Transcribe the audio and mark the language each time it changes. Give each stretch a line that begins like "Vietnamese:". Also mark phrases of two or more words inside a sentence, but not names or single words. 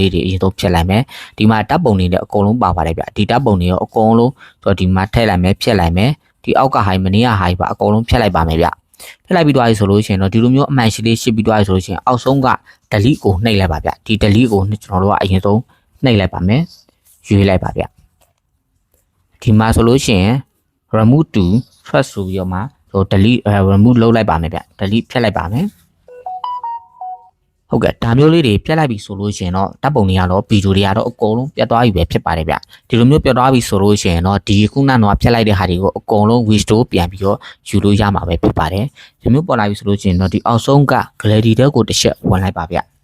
Burmese: လေးတွေအရင်ဆုံးဖြတ်လိုက်မယ်ဒီမှာတပ်ပုံတွေနဲ့အကုန်လုံးပါပါတယ်ဗျဒီတပ်ပုံတွေရောအကုန်လုံးဆိုတော့ဒီမှာထည့်လိုက်မယ်ဖြတ်လိုက်မယ်ဒီအောက်ကဟိုင်းမနေရဟိုင်းပါအကုန်လုံးဖြတ်လိုက်ပါမယ်ဗျဖြတ်လိုက်ပြီးသွားပြီဆိုလို့ရှိရင်တော့ဒီလိုမျိုးအမှန်ရှိလေးရှင်းပြီးသွားပြီဆိုလို့ရှိရင်အောက်ဆုံးက delete ကိုနှိပ်လိုက်ပါဗျဒီ delete ကိုကျွန်တော်တို့ကအရင်ဆုံးနှိပ်လိုက်ပါမယ်ရွေးလိုက်ပါဗျဒီမှာဆိုလို့ရှိရင်
English: remove to trust
Burmese: ဆိုပြီးတော့မှဆို
English: delete remove
Burmese: လုပ်လိုက်ပါမယ်ဗျ delete ဖြတ်လိုက်ပါမယ် ဟုတ်ကဲ့ဒါမျိုးလေးတွေပြတ်လိုက်ပြီဆိုလို့ရှိရင်တော့တပ်ပုံတွေကတော့ဗီဒီယိုတွေကတော့အကုန်လုံးပြတ်သွားပြီပဲဖြစ်ပါတယ်ဗျဒီလိုမျိုးပြတ်သွားပြီဆိုလို့ရှိရင်တော့ဒီခုနကတော့ဖြတ်လိုက်တဲ့ဟာတွေကိုအကုန်လုံး restore ပြန်ပြီးတော့ယူလို့ရမှာပဲဖြစ်ပါတယ်ဒီမျိုးပေါ်လာပြီဆိုလို့ရှိရင်တော့ဒီအောက်ဆုံးက gallery တဲ့ကိုတစ်ချက်ဝင်လိုက်ပါဗျ